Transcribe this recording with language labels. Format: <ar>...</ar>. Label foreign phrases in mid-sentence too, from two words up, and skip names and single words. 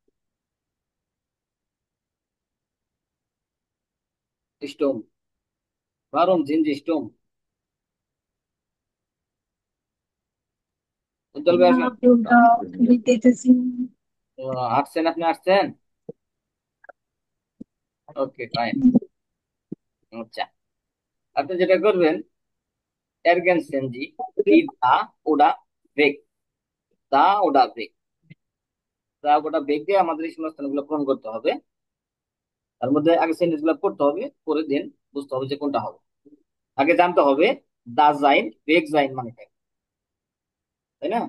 <bn>স্টোম,</bn> <de>warum sind Sie stumm,</de> <bn>উজ্জ্বল ভাই আসেন। Abdullah Bitesin. আসছেন, আপনি আসছেন,</bn> <en>okay fine.</en> <bn>আচ্ছা, আপনি যেটা করবেন,</bn> <de>ergänzen Sie die da oder weg, da oder weg, da oder weg</de> <bn>দিয়ে আমাদের এই শূন্যস্থানগুলো পূরণ করতে হবে। তার মধ্যে আগে সেন্টেন্স গুলো পড়তে হবে, পরে দেন বুঝতে হবে যে কোনটা হবে। আগে জানতে হবে</bn> <de>da sein weg sein</de> <bn>মানে কি, তাই না?</bn>